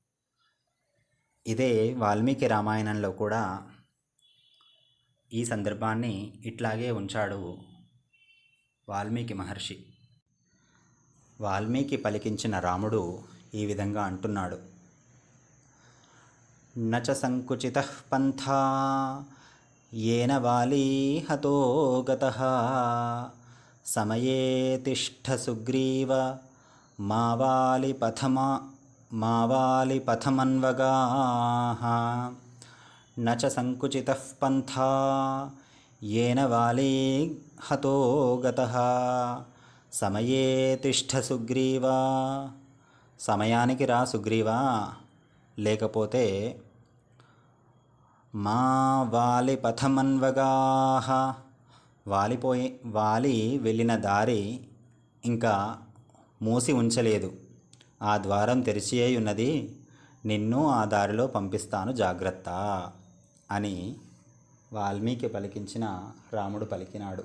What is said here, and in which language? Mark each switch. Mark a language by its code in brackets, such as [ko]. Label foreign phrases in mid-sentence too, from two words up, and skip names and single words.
[te] ఇదే వాల్మీకి రామాయణంలో కూడా ఈ సందర్భాన్ని ఇట్లాగే ఉంచాడు వాల్మీకి మహర్షి. వాల్మీకి పలికించిన రాముడు ఈ విధంగా అంటున్నాడు. [sa] నచ సంకుచితః పంథా येन वाली हतो गतः समये तिष्ठ सुग्रीव मावालिपथमन्वगाः न च संकुचितः पंथा येन वाली हतो गतः సమయే తిష్ఠ సుగ్రీవ. [te] సమయానికి రా సుగ్రీవా, లేకపోతే [sa] మా వాలి పథమన్వగాహ, [te] వాలి వెళ్ళిన దారి ఇంకా మూసి ఉంచలేదు, ఆ ద్వారం తెరిచి ఉన్నది, నిన్ను ఆ దారిలో పంపిస్తాను జాగ్రత్త అని వాల్మీకి పలికించిన రాముడు పలికినాడు.